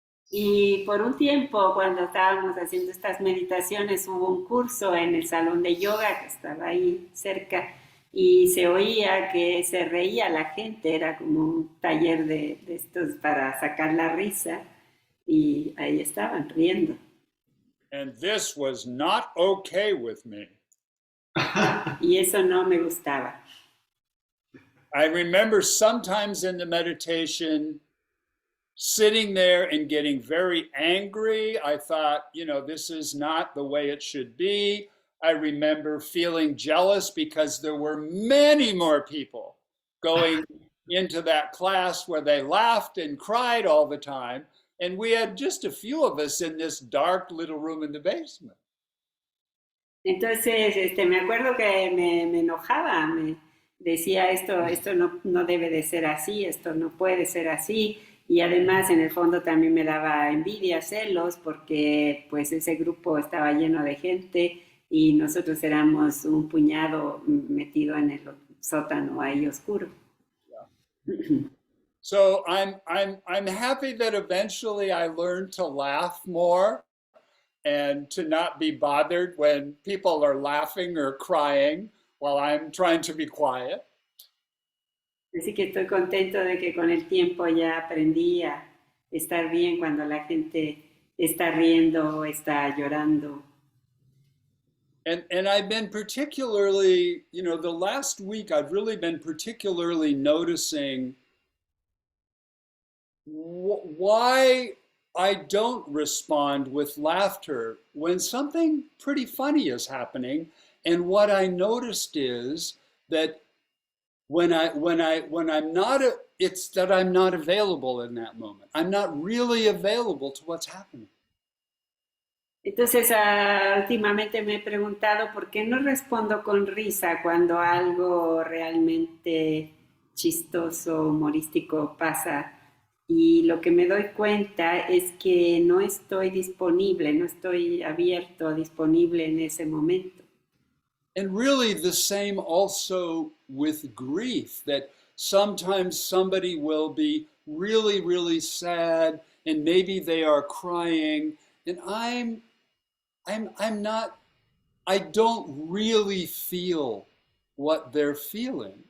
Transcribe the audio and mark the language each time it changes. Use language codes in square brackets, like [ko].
[es] Y por un tiempo, cuando estábamos haciendo estas meditaciones, hubo un curso en el salón de yoga que estaba ahí cerca y se oía que se reía la gente, era como un taller de estos para sacar la risa y ahí estaban riendo. [en] And this was not okay with me. [es] Y eso no me gustaba. [en] I remember sometimes in the meditation sitting there and getting very angry. I thought, this is not the way it should be. I remember feeling jealous because there were many more people going into that class where they laughed and cried all the time. And we had just a few of us in this dark little room in the basement. [es] Entonces, me acuerdo que me enojaba, me decía esto no debe de ser así, esto no puede ser así. Y además en el fondo también me daba envidia, celos, porque pues ese grupo estaba lleno de gente y nosotros éramos un puñado metido en el sótano ahí oscuro. [en] Yeah. So I'm happy that eventually I learned to laugh more and to not be bothered when people are laughing or crying while I'm trying to be quiet. [es] Así que estoy contento de que con el tiempo ya aprendí a estar bien cuando la gente está riendo o está llorando. [en] And I've been particularly, the last week I've really been particularly noticing why I don't respond with laughter when something pretty funny is happening. And what I noticed is that when I'm not, it's that I'm not available in that moment. I'm not really available to what's happening. [es] Entonces, últimamente me he preguntado por qué no respondo con risa cuando algo realmente chistoso, humorístico pasa. Y lo que me doy cuenta es que no estoy disponible, no estoy abierto, disponible en ese momento. [en] And really the same also with grief, that sometimes somebody will be really, really sad and maybe they are crying and I'm not, I don't really feel what they're feeling.